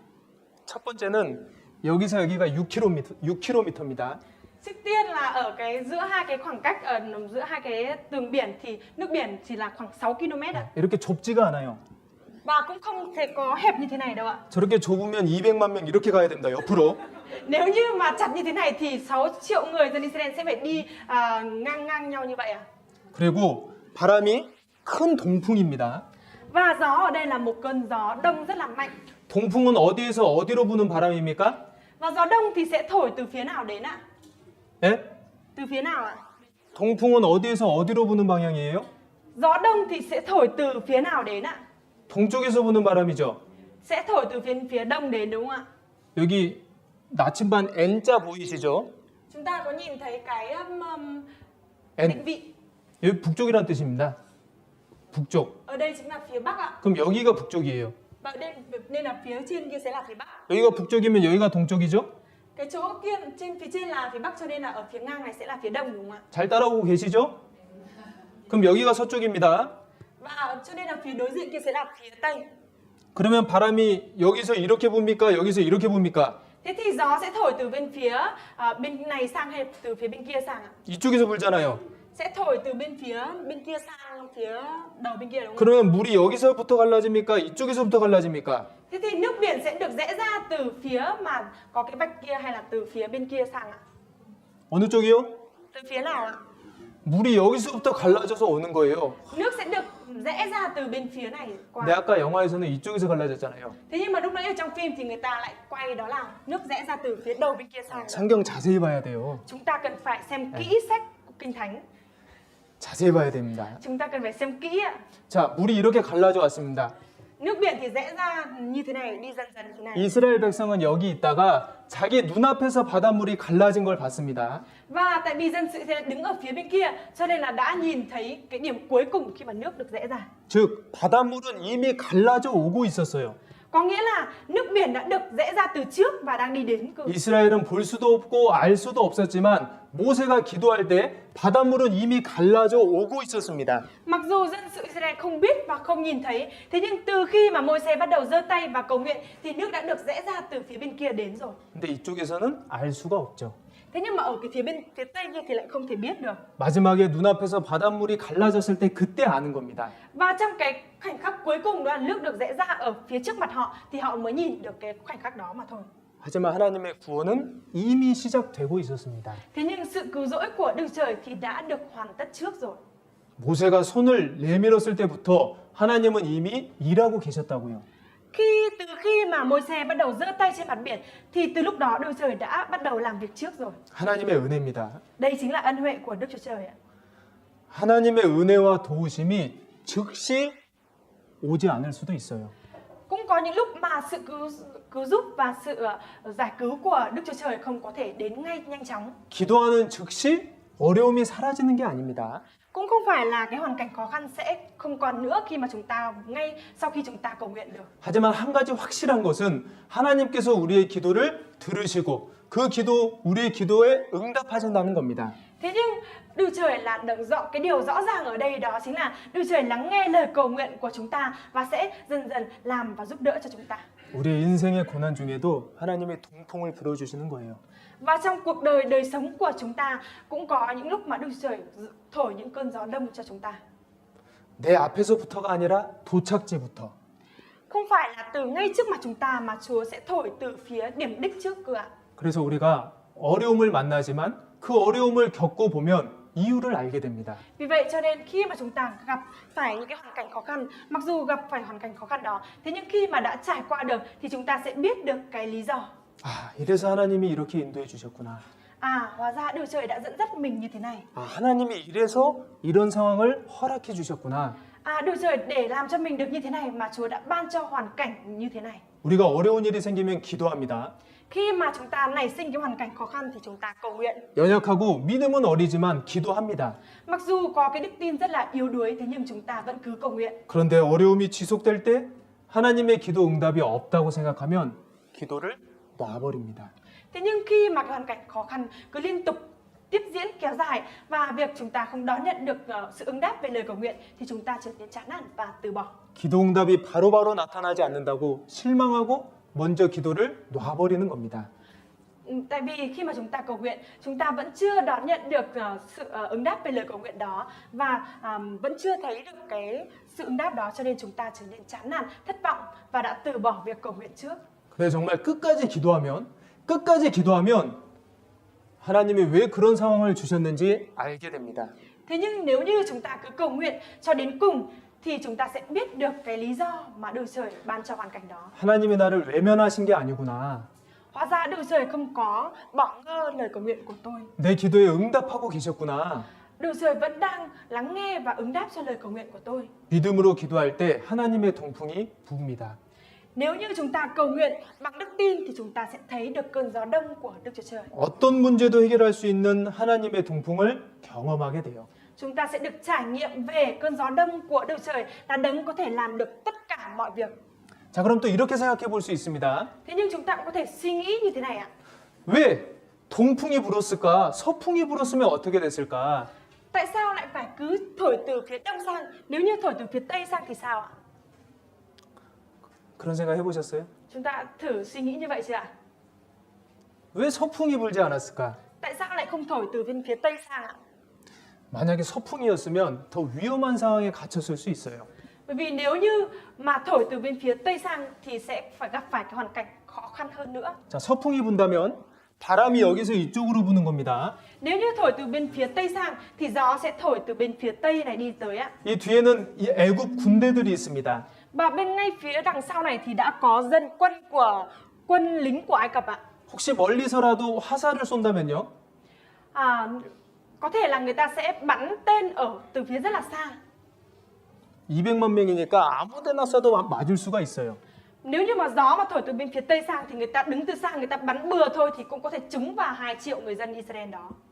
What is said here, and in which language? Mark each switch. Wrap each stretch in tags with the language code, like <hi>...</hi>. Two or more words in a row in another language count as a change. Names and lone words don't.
<ko>첫 번째는 여기서 여기가 6km입니다.</ko> <vi>Trước tiên là ở cái giữa hai cái khoảng cách ở giữa hai cái tường biển thì nước biển chỉ là khoảng 6 km ạ.</vi> <ko>이렇게 좁지가 않아요.</ko> <vi>Và cũng không thể có hẹp như thế này đâu ạ.</vi> <ko>저렇게 좁으면 200만 명 이렇게 가야 됩니다. 옆으로.</ko> <vi>Nếu như mà chặt như thế này thì 6 triệu người dân Israel sẽ phải đi ngang nhau như vậy ạ.</vi> <ko>그리고 바람이 큰 동풍입니다.</ko> <vi>Và gió ở đây là một cơn gió đông rất là mạnh.</vi> <ko>동풍은 어디에서 어디로 부는 바람입니까?</ko> <vi>Và gió đông thì sẽ thổi từ phía nào đến ạ?</vi> <ko>예?</ko> <vi>Từ phía nào ạ?</vi> <ko>동풍은 어디에서 어디로 부는 방향이에요?</ko> <vi>Gió đông thì sẽ thổi từ phía nào đến ạ?</vi> <ko>동쪽에서 부는 바람이죠.</ko> <vi>Sẽ thổi từ phía đông đến đúng không ạ?</vi> <ko>여기 나침반 N자 보이시죠?</ko> <vi>Chúng ta có nhìn thấy cái N. định vị.</vi> <ko>여기 북쪽이란 뜻입니다. 북쪽.</ko> <vi>Ở đây chính là phía bắc ạ.</vi> <ko>그럼 여기가 북쪽이에요.</ko> <vi>Và nên là phía trên kia sẽ là phía bắc.</vi> <ko>여기가 북쪽이면 여기가 동쪽이죠?</ko> <vi>Cái chỗ kia phía trên là phía bắc cho nên là ở phía ngang này sẽ là phía đông đúng không ạ?</vi> <ko>잘 따라오고 계시죠? 그럼 여기가 서쪽입니다.</ko> <vi>Và cho nên là phía đối diện kia sẽ là phía tây.</vi> <ko>그러면 바람이 여기서 이렇게 붑니까? 여기서 이렇게 붑니까?</ko> <vi>Thế thì gió sẽ thổi từ bên phía bên này sang hay từ phía bên kia sang ạ?</vi> <ko>이쪽에서 불잖아요.</ko> <vi>Sẽ thổi từ bên kia sang phía đầu bên kia đúng không?</vi> <ko>그러면 물이 여기서부터 갈라집니까? 이쪽에서부터 갈라집니까?</ko> <vi>Thế thì nước biển sẽ được rẽ ra từ phía mà có cái vách kia hay là từ phía bên kia sang ạ?</vi> <ko>어느 쪽이요?</ko> <vi>Từ phía nào ạ?</vi> <ko>물이 여기서부터 갈라져서 오는 거예요.</ko> <vi>Nước sẽ được rẽ ra từ bên phía này qua.</vi> <ko>근데 아까 영화에서는 이쪽에서 갈라졌잖아요.</ko> <vi>Thế nhưng mà lúc nãy ở trong phim thì người ta lại quay đó là nước rẽ ra từ phía đầu bên kia sang.</vi> <ko>성경 자세히 봐야 돼요.</ko> <vi>Chúng ta cần phải xem kỹ sách của Kinh Thánh.</vi> <ko>자세히 봐야 됩니다.</ko> <vi>Chúng ta cần phải xem kỹ ạ.</vi> <ko>자, 물이 이렇게 갈라져 왔습니다.</ko> <vi>Nước biển thì rẽ ra như thế này, đi dần dần thế này.</vi> <ko>이스라엘 백성은 여기 있다가 자기 눈앞에서 바닷물이 갈라진 걸 봤습니다.</ko> <vi>Và tại vì dân sự sẽ đứng ở phía bên kia, cho nên là đã nhìn thấy cái điểm cuối cùng khi mà nước được rẽ ra.</vi> <ko>즉, 바닷물은 이미 갈라져 오고 있었어요.</ko> <vi>Có nghĩa là nước biển đã được rẽ ra từ trước và đang đi đến cơ.</vi> <ko>이스라엘은 볼 수도 없고 알 수도 없었지만 모세가 기도할 때 바닷물은 이미 갈라져 오고 있었습니다.</ko> <vi>Mặc dù dân sự Israel không biết và không nhìn thấy, thế nhưng từ khi mà Môi-se bắt đầu giơ tay và cầu nguyện thì nước đã được rẽ ra từ phía bên kia đến rồi.</vi> <ko>근데 이쪽에서는 알 수가 없죠.</ko> <vi>Thế nhưng mà ở cái phía tây kia thì lại không thể biết được.</vi> <ko>마지막에 눈앞에서 바닷물이 갈라졌을 때 그때 아는 겁니다.</ko> <vi>Và trong cái khoảnh khắc cuối cùng đó là nước được rẽ ra ở phía trước mặt họ thì họ mới nhìn được cái khoảnh khắc đó mà thôi.</vi> <ko>하지만 하나님의 구원은 이미 시작되고 있었습니다.</ko> <vi>Thế nhưng sự cứu rỗi của Đức Trời thì đã được hoàn tất trước rồi.</vi> <ko>모세가 손을 내밀었을 때부터 하나님은 이미 일하고 계셨다고요.</ko> <vi>Từ khi mà Môi-se bắt đầu giơ tay trên mặt biển thì từ lúc đó Đức Trời đã bắt đầu làm việc trước rồi.</vi> <ko>하나님의 은혜입니다.</ko> <vi>Đây chính là ân huệ của Đức Chúa Trời ạ.</vi> <ko>하나님의 은혜와 도우심이 즉시 오지 않을 수도 있어요.</ko> <vi>Cũng có những lúc mà sự cứu giúp và sự giải cứu của Đức Chúa Trời không có thể đến ngay nhanh chóng.</vi> <ko>기도하는 즉시 어려움이 사라지는 게 아닙니다.</ko> <vi>Cũng không phải là cái hoàn cảnh khó khăn sẽ không còn nữa khi mà chúng ta ngay sau khi chúng ta cầu nguyện được.</vi> <ko>하지만 한 가지 확실한 것은 하나님께서 우리의 기도를 들으시고 그 기도 우리의 기도에 응답하신다는 겁니다.</ko> <vi>Thế nhưng Đức Trời là cái điều rõ ràng ở đây đó chính là Đức Trời lắng nghe lời cầu nguyện của chúng ta và sẽ dần dần làm và giúp đỡ cho chúng ta.</vi> <ko>우리의 인생의 고난 중에도 하나님의 동풍을 불어주시는 거예요.</ko> <vi>Và trong cuộc đời sống của chúng ta cũng có những lúc mà Đức Trời thổi những cơn gió đông cho chúng ta.</vi> <ko>내 앞에서부터가 아니라 도착지부터.</ko> <vi>Không phải là từ ngay trước mặt chúng ta mà Chúa sẽ thổi từ phía điểm đích trước cơ ạ.</vi> <ko>그래서 우리가 어려움을 만나지만 그 어려움을 겪고 보면 이유를 알게 됩니다.</ko> <vi>Vì vậy cho nên khi mà chúng ta gặp phải những cái hoàn cảnh khó khăn, mặc dù gặp phải hoàn cảnh khó khăn đó, thế nhưng khi mà đã trải qua được thì chúng ta sẽ biết được cái lý do.</vi> <ko>아, 이래서 하나님이 이렇게 인도해 주셨구나.</ko> <vi>Hóa ra Đức Trời đã dẫn dắt mình như thế này.</vi> <ko>아, 하나님이 이래서 이런 상황을 허락해 주셨구나.</ko> <vi>Đức Trời để làm cho mình được như thế này mà Chúa đã ban cho hoàn cảnh như thế này.</vi> <ko>우리가 어려운 일이 생기면 기도합니다.</ko> <vi>Khi mà chúng ta nảy sinh cái hoàn cảnh khó khăn thì chúng ta cầu nguyện.</vi> <ko>연약하고 믿음은 어리지만 기도합니다.</ko> <vi>Mặc dù có cái đức tin rất là yếu đuối thế nhưng chúng ta vẫn cứ cầu nguyện.</vi> <ko>그런데 어려움이 지속될 때 하나님의 기도 응답이 없다고 생각하면 기도를 놔버립니다.</ko> <vi>Thế nhưng khi mà cái hoàn cảnh khó khăn cứ liên tục tiếp diễn kéo dài và việc chúng ta không đón nhận được sự ứng đáp về lời cầu nguyện thì chúng ta trở nên chán nản và từ bỏ.</vi> <ko>기도 응답이 바로바로 나타나지 않는다고 실망하고 먼저 기도를 놔버리는 겁니다.</ko> <vi>Tại vì khi mà chúng ta cầu nguyện, chúng ta vẫn chưa đón nhận được sự ứng đáp về lời cầu nguyện đó và vẫn chưa thấy được cái sự ứng đáp đó cho nên chúng ta trở nên chán nản, thất vọng và đã từ bỏ việc cầu nguyện trước.</vi> <ko>그래서 정말 끝까지 기도하면 하나님이 왜 그런 상황을 주셨는지 알게 됩니다.</ko> <vi>Thế nhưng nếu như chúng ta cứ cầu nguyện cho đến cùng thì chúng ta sẽ biết được cái lý do mà Đức Trời ban cho hoàn cảnh đó.</vi> <ko>하나님이 나를 외면하신 게 아니구나.</ko> <vi>Hóa ra Đức Trời không có bỏ ngơ lời cầu nguyện của tôi.</vi> <ko>내 기도에 응답하고 계셨구나.</ko> <vi>Đức Trời vẫn đang lắng nghe và ứng đáp cho lời cầu nguyện của tôi.</vi> <ko>믿음으로 기도할 때 하나님의 동풍이 부읍니다.</ko> <vi>Nếu như chúng ta cầu nguyện bằng đức tin thì chúng ta sẽ thấy được cơn gió đông của Đức Chúa Trời.</vi> <ko>어떤 문제도 해결할 수 있는 하나님의 동풍을 경험하게 돼요.</ko> <vi>Chúng ta sẽ được trải nghiệm về cơn gió đông của Đức Trời là đấng có thể làm được tất cả mọi việc.</vi> <ko>자, 그럼 또 이렇게 생각해 볼 수 있습니다.</ko> <vi>Thế nhưng chúng ta cũng có thể suy nghĩ như thế này ạ.</vi> <ko>왜 동풍이 불었을까? 서풍이 불었으면 어떻게 됐을까?</ko> <vi>Tại sao lại phải cứ thổi từ phía đông sang? Nếu như thổi từ phía tây sang thì sao ạ?</vi> <ko>그런 생각 해보셨어요?</ko> <vi>Chúng ta thử suy nghĩ như vậy chưa ạ?</vi> <ko>왜 서풍이 불지 않았을까?</ko> <vi>Tại sao lại không thổi từ bên phía tây sang ạ?</vi> <ko>만약에 서풍이었으면 더 위험한 상황에 갇혔을 수 있어요.</ko> <vi>Bởi vì nếu như mà thổi từ bên phía tây sang thì sẽ phải gặp phải cái hoàn cảnh khó khăn hơn nữa.</vi> <ko>자, 서풍이 분다면 바람이 여기서 이쪽으로 부는 겁니다.</ko> <vi>Nếu như thổi từ bên phía tây sang thì gió sẽ thổi từ bên phía tây này đi tới ạ.</vi> <ko>이 뒤에는 이 애굽 군대들이 있습니다.</ko> <vi>Và bên ngay phía đằng sau này thì đã có quân lính của Ai Cập ạ.</vi> <ko>혹시 멀리서라도 화살을 쏜다면요?</ko> <vi>Có thể là người ta sẽ bắn tên từ phía rất là xa.</vi> <ko>200만 명이니까 아무데나 쏴도 맞을 수가 있어요.</ko> <vi>Nếu như mà gió mà thổi từ bên phía tây sang thì người ta đứng từ xa người ta bắn bừa thôi thì cũng có thể trúng vào 2 triệu người dân Israel đó.</vi>